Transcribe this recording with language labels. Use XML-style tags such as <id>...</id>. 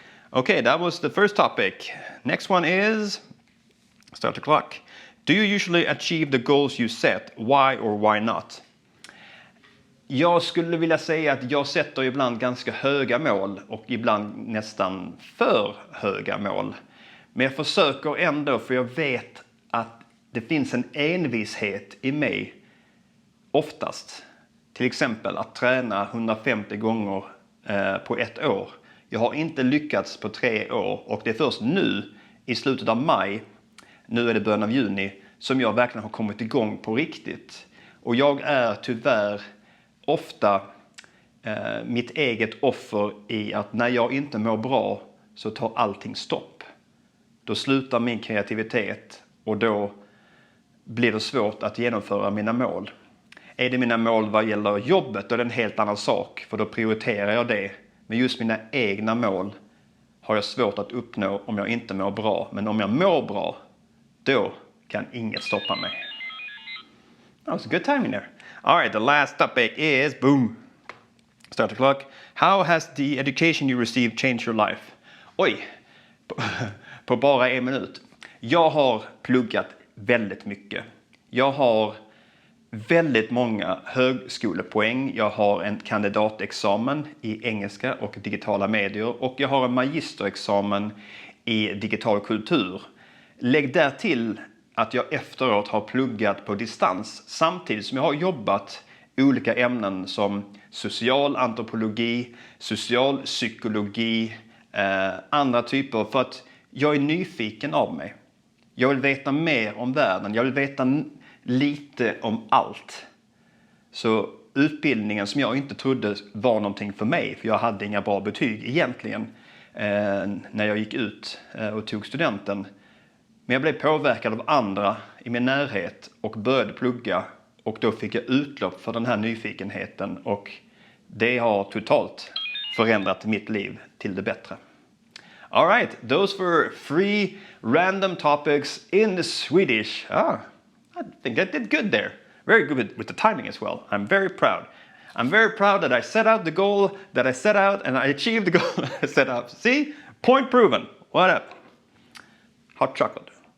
<en>Okay, that was the first topic. Next one is, start the clock. Do you usually achieve the goals you set? Why or why not?</en> <sv>Jag skulle vilja säga att jag sätter ibland ganska höga mål och ibland nästan för höga mål. Men jag försöker ändå för jag vet att det finns en envishet i mig oftast. Till exempel att träna 150 gånger på ett år. Jag har inte lyckats på 3 år och det är först nu i slutet av maj, nu är det början av juni, som jag verkligen har kommit igång på riktigt. Och jag är tyvärr ofta mitt eget offer i att när jag inte mår bra så tar allting stopp. Då slutar min kreativitet och då blir det svårt att genomföra mina mål. Är det mina mål vad gäller jobbet då är det en helt annan sak för då prioriterar jag det. Men just mina egna mål har jag svårt att uppnå om jag inte mår bra. Men om jag mår bra, då kan inget stoppa mig.</sv> <en>That was a good timing there. All right, the last topic is, boom, start the clock. How has the education you received changed your life?</en> <sv>Oj, på bara 1 minut. Jag har pluggat väldigt mycket. Jag har väldigt många högskolepoäng. Jag har en kandidatexamen i engelska och digitala medier och jag har en magisterexamen i digital kultur. Lägg där till att jag efteråt har pluggat på distans samtidigt som jag har jobbat i olika ämnen som social antropologi, social psykologi, andra typer för att jag är nyfiken av mig. Jag vill veta mer om världen, jag vill veta lite om allt. Så utbildningen som jag inte trodde var någonting för mig, för jag hade inga bra betyg egentligen när jag gick ut och tog studenten. Men jag blev påverkad av andra i min närhet och började plugga och då fick jag utlopp för den här nyfikenheten och det har totalt förändrat mitt liv till det bättre.</sv> <en>All right, those were 3 random topics in the Swedish. I think I did good there. Very good with the timing as well. I'm very proud. I'm very proud that I set out the goal that I set out and I achieved the goal I set out. See? Point proven. What up? Hot chocolate.</en>